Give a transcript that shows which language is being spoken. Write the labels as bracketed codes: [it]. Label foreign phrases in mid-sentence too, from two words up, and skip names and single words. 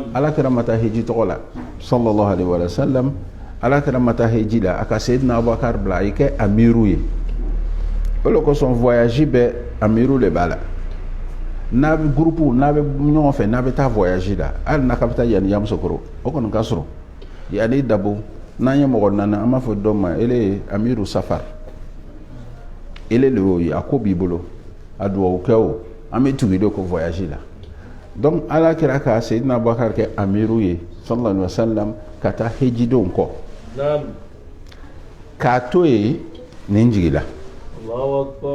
[bm] ala kɛra ma taa heji tɔgɔ la [ar] صلى الله عليه وسلم [bm] ala kɛra ma taa heji la a ka Seydina Abubakar bila a kɛ amiru ye o de kosɔn voyage bɛɛ amiru de b'a la n'a bɛ groupe n'a bɛ ɲɔgɔn fɛ n'a bɛ taa voyage la hali n'a ka bɛ taa yani Yamusokoro o kɔni ka sɔrɔ yani Dabo n'an ye mɔgɔ nana an b'a fɔ dɔ ma ele ye amiru safar ele le y'o ye a ko b'i bolo a duwawu kɛ o an bɛ tugu de ko voyage la donc ala kɛra ka Seydina Abubakar kɛ amiru ye [ar] صلى الله عليه وسلم [bm] ka taa hejidenw kɔ Naam. k'a to yen nin jigila [ar] الله أكبر.